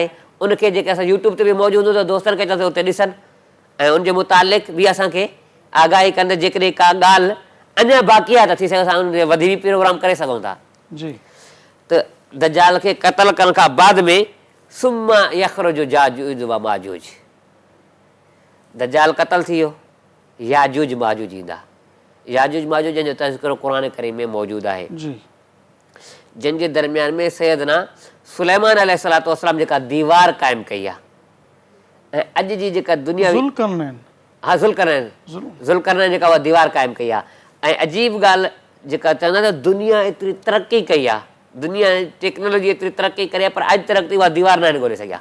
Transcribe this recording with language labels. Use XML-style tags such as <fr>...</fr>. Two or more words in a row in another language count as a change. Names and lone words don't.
<sd>उनखे जेके असां यूट्यूब ते बि मौजूदु हूंदो, दोस्तनि खे चवंदो उते ॾिसनि ऐं उनजे मुतालिक़ बि असांखे आगाही कंदे। जेकॾहिं का ॻाल्हि अञा बाक़ी आहे त थी सघे असां उन ते वधी प्रोग्राम करे सघूं था। जी, त दज्जाल खे क़तल करण खां बाद में</sd> <ar>ثم يخرج يأجوج ومأجوج,</ar> <sd>दज्जाल क़तल थी वियो, याजूज माजूज ईंदा। याजूज माजूज जंहिंजो तज़किरो क़ुरान करीम में मौजूदु आहे, जी, जंहिंजे दरमियान में सैयदना सुलेमान</sd> <ar>عليه الصلاة والسلام</ar> <sd>जेका दीवार क़ाइमु कई आहे, ऐं अॼु जी जेका दुनिया ज़ुल्करनैन जेका उहा दीवार क़ाइमु कई आहे। ऐं अजीब ॻाल्हि जेका चवंदा त दुनिया एतिरी तरक़ी कई आहे, दुनिया टेक्नोलॉजी एतिरी तरक़ी करे आहे, पर अॼु तरक़ी उहा दीवार न आहिनि ॻोल्हे सघिया।</sd>